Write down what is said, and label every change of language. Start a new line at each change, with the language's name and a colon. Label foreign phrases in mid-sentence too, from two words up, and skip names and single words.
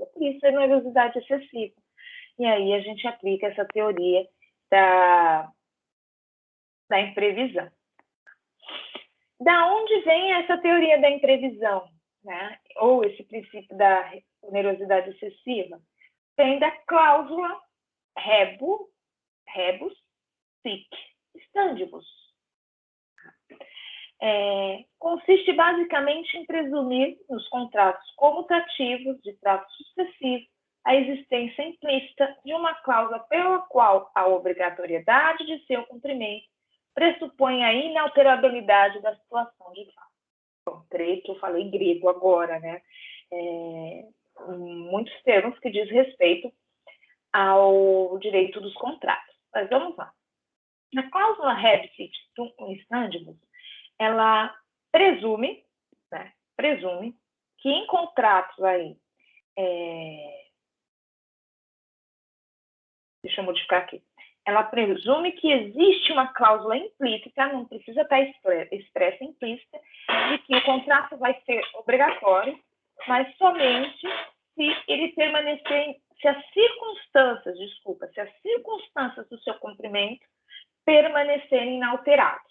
Portuguese: Por isso, é onerosidade excessiva. E aí a gente aplica essa teoria da imprevisão. Da onde vem essa teoria da imprevisão, né? Ou esse princípio da onerosidade excessiva? Vem da cláusula
Latin: rebus sic stantibus.
Portuguese: Consiste basicamente em presumir nos contratos comutativos de trato sucessivo a existência implícita de uma cláusula pela qual a obrigatoriedade de seu cumprimento pressupõe a inalterabilidade da situação de fato. Bom, creio que eu falei grego agora, né? Muitos termos que diz respeito ao direito dos contratos. Mas vamos lá. Na cláusula
Latin: rebus sic stantibus,
Portuguese: ela presume que em contratos aí, deixa eu modificar aqui, ela presume que existe uma cláusula implícita, não precisa estar expressa implícita, de que o contrato vai ser obrigatório, mas somente se ele permanecer, se as circunstâncias do seu cumprimento permanecerem inalteradas.